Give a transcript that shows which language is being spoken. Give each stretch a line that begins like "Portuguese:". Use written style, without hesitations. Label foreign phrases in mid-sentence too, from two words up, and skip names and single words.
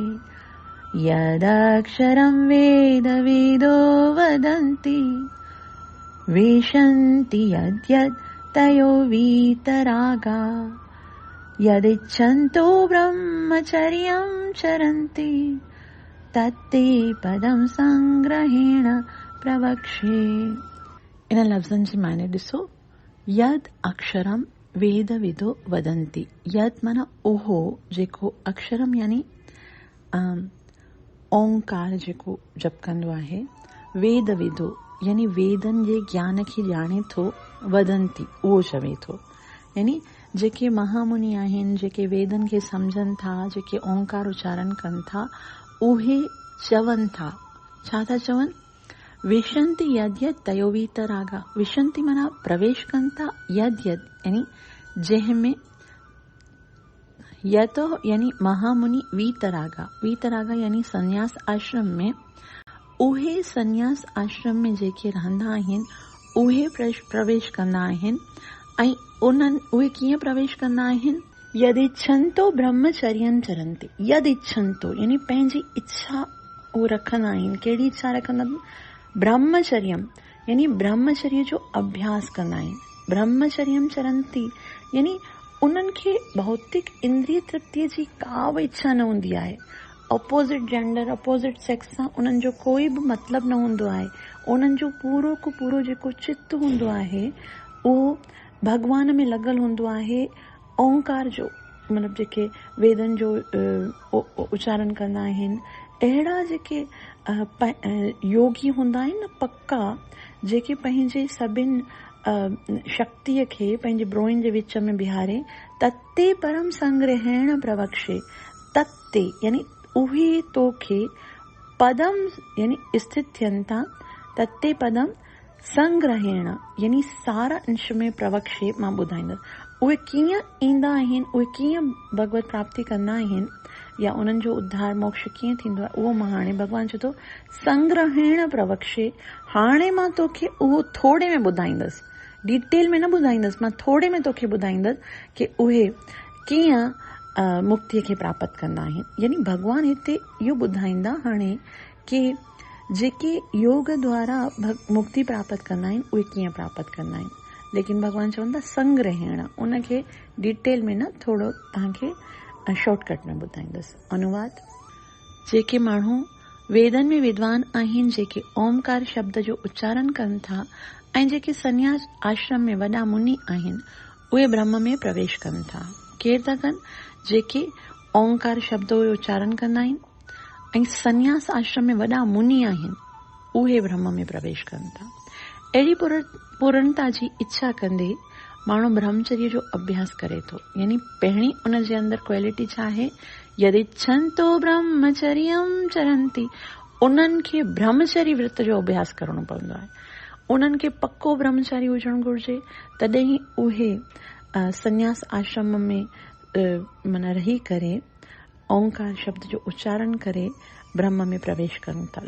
Sanskrit: यदाक्षरं वेद विदो वदन्ति विशन्ति यद्यत्तयो वीतरागा यदिच्छन्तो ब्रह्मचर्यं चरन्ति तते पदं संग्रहेण प्रवक्षे।
Sindhi: इन लफ़्ज़नि जी माने ॾिसो,
Sanskrit: यद अक्षरम वेद विदो वदन्ति।
Sindhi: यद माना उहो जेको, अक्षरम यानी ओंकार जेको जप कंदो आहे,
Sanskrit: वेद विदो
Sindhi: यानी वेदन जे ज्ञान खे ॼाणे थो, वदन्ति उहो चवे थो। यानी जेके महामुनि आहिनि, जेके वेदन खे सम्झनि था, जेके ओंकार उच्चारण कनि था, उहे चवनि था। छा था चवनि?
Sanskrit: विशन्ति यद यद तयो वीतरागा।
Sindhi: विशन्ति माना प्रवेश कनि था,
Sanskrit: यद यद
Sindhi: यानी जंहिंमें, यतो यानी महामुनि वीतरागा, वीतरागा यानी संन्यास आश्रम में, उहे संन्यास आश्रम में जेके रहंदा आहिनि उहे प्रवेश कंदा आहिनि। ऐं उहे कीअं प्रवेश कंदा आहिनि?
Sanskrit: यदिच्छन्तो ब्रह्मचर्यं चरन्ति।
Sindhi: यदिच्छन्तो यानी पंहिंजी इच्छा उहे रखंदा आहिनि। कहिड़ी इच्छा रखंदा? ब्रह्मचर्यम यानी ब्रह्मचर्य जो अभ्यास कंदा आहिनि।
Sanskrit: ब्रह्मचर्यम चरन्ति
Sindhi: यानी उन्हनि खे भौतिक इंद्रिय तृप्तिअ जी का बि इच्छा न हूंदी आहे।
English: opposite gender, opposite sex
Sindhi: सां उन्हनि जो कोई बि मतिलबु न हूंदो आहे। उन्हनि जो पूरो को पूरो जेको चित्त हूंदो आहे उहो भॻवान में लॻल हूंदो आहे। ओंकार जो मतिलबु जेके वेदनि जो उच्चारण कंदा आहिनि, अहिड़ा जेके योगी हूंदा आहिनि न पक्का, जेके पंहिंजे सभिनि शक्तिअ खे पंहिंजे ब्रोइन जे विच में बिहारे
Sanskrit: तत्ते परम संग्रहेण प्रवक्षे,
Sindhi: तत्ते यानी उहे तोखे पदम यानी स्थित थियनि था,
Sanskrit: तत्ते पदम संग्रहेण
Sindhi: यानी सारा अंश में प्रवक्षे मां ॿुधाईंदसि। उहे कीअं ईंदा आहिनि, उहे कीअं भगवत प्राप्ति कंदा आहिनि, या उन्हनि जो उद्धार मोक्ष कीअं थींदो आहे, उहो मां हाणे भॻवान चए थो
Sanskrit: संग्रहेण प्रवक्षे।
Sindhi: हाणे मां तोखे उहो थोरे में ॿुधाईंदसि, डिटेल में न ॿुधाईंदसि, मां थोरे में तोखे ॿुधाईंदसि कि उहे कीअं मुक्तिअ खे प्राप्त कंदा आहिनि। यानी भॻवान हिते इहो ॿुधाईंदा हाणे कि जेके योग द्वारा मुक्ति प्राप्त कंदा आहिनि उहे कीअं प्राप्त कंदा आहिनि। लेकिन भॻवान चवंदा संग्रहेण, उनखे डिटेल में न, थोरो तव्हांखे शॉर्टकट में ॿुधाईंदसि। अनुवाद: जेके माण्हू वेदनि में विद्वान आहिनि, जेके ओमकार शब्द जो उच्चारण कनि था ऐं जेके संन्यास आश्रम में वॾा मुनि आहिनि, उहे ब्रह्म में प्रवेश कनि था। केरु था कनि? जेके ओंकार शब्द जो उच्चारण कंदा आहिनि ऐं संन्यास आश्रम में वॾा मुनि आहिनि, उहे ब्रह्म में प्रवेश कनि था। अहिड़ी पूर्णता जी इच्छा कंदे माण्हू ब्रह्मचर्य जो अभ्यास करे थो। यानी पहिरीं उन जे अंदरि क्वालिटी छा आहे?
Sanskrit: यदिच्छन्तो ब्रह्मचर्यम चरन्ति,
Sindhi: उन्हनि खे ब्रह्मचर्य व्रत जो अभ्यास करणो पवंदो आहे। उन्हनि खे पक्को ब्रह्मचारी हुजणु घुर्जे, तॾहिं ई उहे संन्यास आश्रम में माना रही करे ओंकार शब्द जो उच्चारण करे ब्रह्म में प्रवेश कनि था।